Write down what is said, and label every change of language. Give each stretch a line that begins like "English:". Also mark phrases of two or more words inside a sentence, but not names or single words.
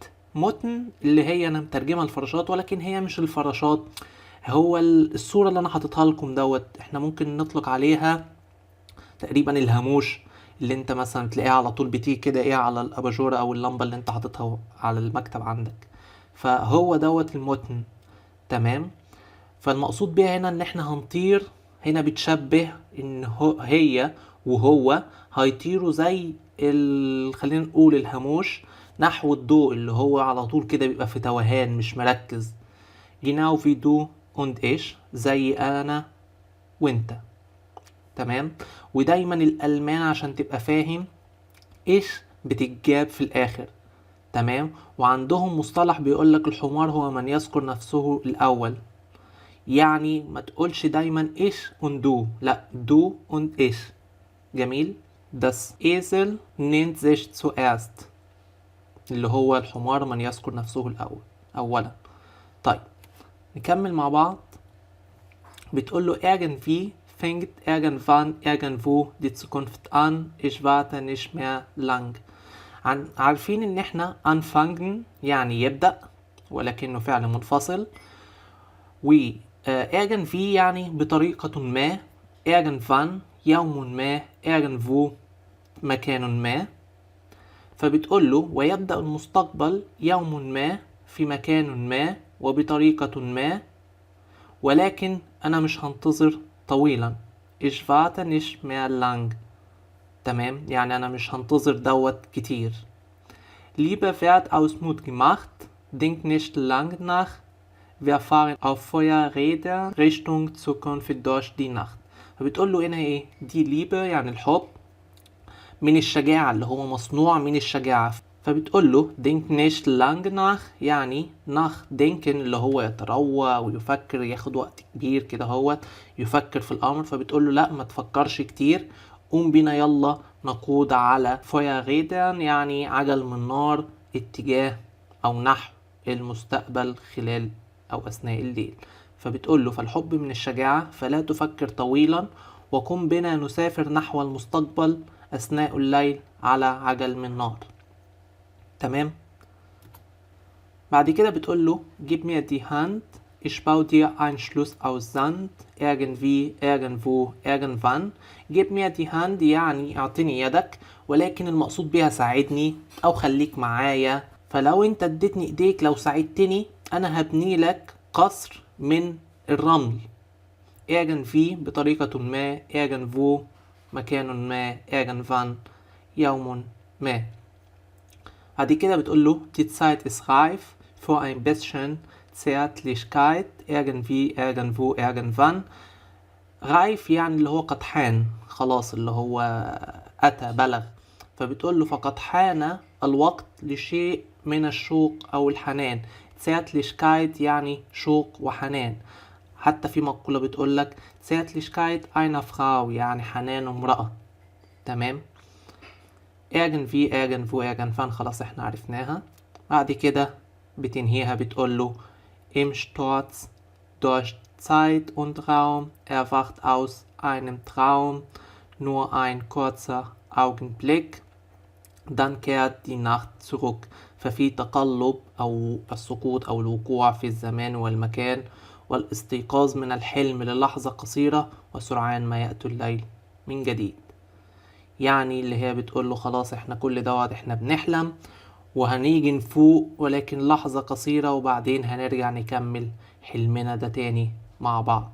Arabic: موتن اللي هي انا مترجمها الفراشات، ولكن هي مش الفراشات، هو الصورة اللي انا حاططها لكم دوت احنا ممكن نطلق عليها تقريبا الهاموش، اللي انت مثلا تلاقيها على طول بتيجي كده ايه على الاباجورة او اللمبة اللي انت حاططها على المكتب عندك، فهو دوت الموتن. تمام. فالمقصود بيها هنا ان احنا هنطير، هنا بتشبه ان هي وهو هيطيروا زي خلينا نقول الهاموش نحو الضوء، اللي هو على طول كده بيبقى في توهان مش مركز.
German: genau wie du und ich
Arabic: زي انا وانت. تمام. ودايما الالمان عشان تبقى فاهم ايش بتتجاب في الاخر. تمام. وعندهم مصطلح بيقولك الحمار هو من يذكر نفسه الاول، يعني ما تقولش دايما ايش
German: und du،
Arabic: لا
German: du und ich. جميل. das Esel nennt sich zuerst،
Arabic: اللي هو الحمار من يذكر نفسه الأول أولا. طيب نكمل مع بعض. بتقول له
German: irgendwie fängt irgendwann irgendwo die Zukunft an ich warte nicht mehr lang.
Arabic: عارفين ان احنا anfangen يعني يبدأ، ولكنه فعل منفصل، و irgendwie يعني بطريقة ما، irgendwann يوم ما، irgendwo مكان ما. فبتقول له ويبدأ المستقبل يوم ما في مكان ما وبطريقة ما، ولكن أنا مش هنتظر طويلا.
German: Ich warte nicht mehr lang.
Arabic: تمام، يعني أنا مش هنتظر دوت كتير.
German: Liebe wird aus Mut gemacht, denk nicht lang nach. Wir fahren auf Feuerrädern Richtung Zukunft durch die Nacht.
Arabic: فبتقول له هنا ايه؟ دي Liebe يعني الحب من الشجاعة، اللي هو مصنوع من الشجاعة. فبتقول له
German: denk nicht lang nach
Arabic: يعني
German: nach denken
Arabic: اللي هو يتروى ويفكر، ياخد وقت كبير كده هو يفكر في الأمر. فبتقول له لا، ما تفكرش كتير، قوم بينا يلا نقود على Feuerrädern يعني عجل من نار، اتجاه أو نحو المستقبل خلال أو أثناء الليل. فبتقول له فالحب من الشجاعة، فلا تفكر طويلا، وقم بنا نسافر نحو المستقبل أثناء الليل على عجل من نار. تمام. بعد كده بتقول له
German: gib mir die Hand, ich baue dir ein Schloss aus Sand, irgendwie, irgendwo, irgendwann. gib mir die Hand
Arabic: يعني اعطني يدك، ولكن المقصود بها ساعدني أو خليك معايا. فلو انت اديتني ايديك، لو ساعدتني أنا هبني لك قصر من الرمل. irgendwie بطريقة ما، irgendwo مكان ما، irgendwann يوم ما. بعد كده بتقول له
German: die Zeit ist reif für ein bisschen Zärtlichkeit, irgendwie, irgendwo, irgendwann.
Arabic: reif يعني اللي هو قد حان، خلاص اللي هو أتى بلغ. فبتقول له فقد حان الوقت لشيء من الشوق أو الحنان. Zärtlichkeit يعني شوق وحنان. حتى في مقولة بتقول لك
German: Zärtlichkeit einer Frau
Arabic: يعني حنان امرأة. تمام.
German: irgendwie, irgendwo, irgendwann
Arabic: خلاص احنا عرفناها. بعد كده بتنهيها بتقول له
German: im Sturz durch Zeit und Raum erwacht aus einem Traum nur ein kurzer Augenblick, dann kehrt die Nacht zurück.
Arabic: ففي تقلب أو السقوط أو الوقوع في الزمان والمكان والاستيقاظ من الحلم للحظة قصيرة، وسرعان ما يأتي الليل من جديد. يعني اللي هي بتقول له خلاص احنا كل دوت احنا بنحلم وهنيجي نفوق، ولكن لحظة قصيرة وبعدين هنرجع نكمل حلمنا ده تاني مع بعض.